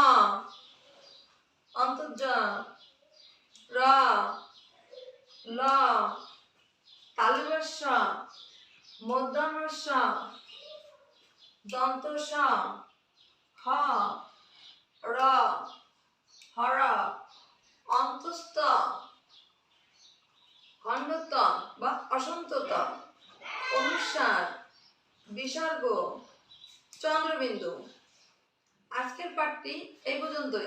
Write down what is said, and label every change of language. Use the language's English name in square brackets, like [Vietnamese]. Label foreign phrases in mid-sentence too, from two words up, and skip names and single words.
[Bangla] অন্তর্জ, র, ল, তালব্য শ, মূর্ধন্য ষ, দন্ত স, হ, র, হর, অন্তস্থ, খণ্ডত বা অসন্তত, অনুস্বার, বিসর্গ, চন্দ্রবিন্দু। আজকের পাঠটি এই পর্যন্তই।